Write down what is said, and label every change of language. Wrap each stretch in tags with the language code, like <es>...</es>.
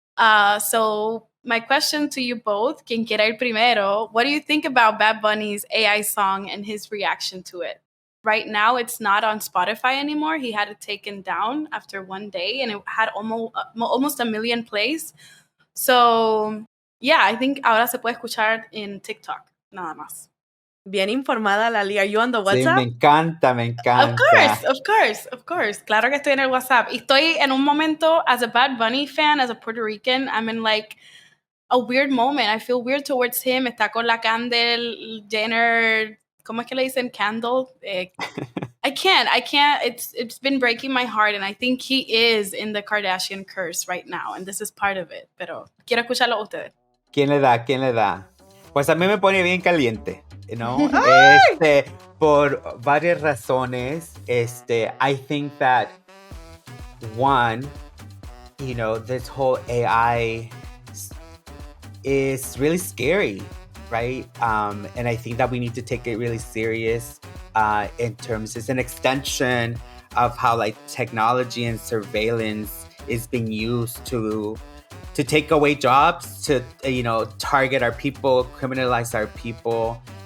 <en>So my question to you both,</en> <es>quien quiera ir primero,</es> <en>what do you think about Bad Bunny's AI song and his reaction to it? Right now, it's not on Spotify anymore. He had it taken down after one day, and it had almost 1 million plays. So, yeah, I think</en> <es>ahora se puede escuchar</es> <en>in TikTok,</en> <es>nada más. Bien informada,</es> <en>Lali. Are you on the WhatsApp?</en> <es>Sí, me encanta.</es> <en>Of course.</en> <es>Claro que estoy en el WhatsApp. Y estoy en un momento,</es> <en>as a Bad Bunny fan, as a Puerto Rican, I'm in like a weird moment. I feel weird towards him.</en> <es>Está con la Candel Jenner. ¿Cómo es que le dicen? Candle.</es> <en>I can't. It's been breaking my heart, and I think he is in the Kardashian curse right now, and this is part of it.</en> <es>Pero quiero escucharlo a ustedes. ¿Quién le da? Pues a mí me pone bien caliente, ¿no? Por varias razones.</es> <en>I think that one, this whole AI is really scary, right? And I think that we need to take it really serious in terms, it's an extension of how like technology and surveillance is being used to take away jobs, to, target our people, criminalize our people.</en>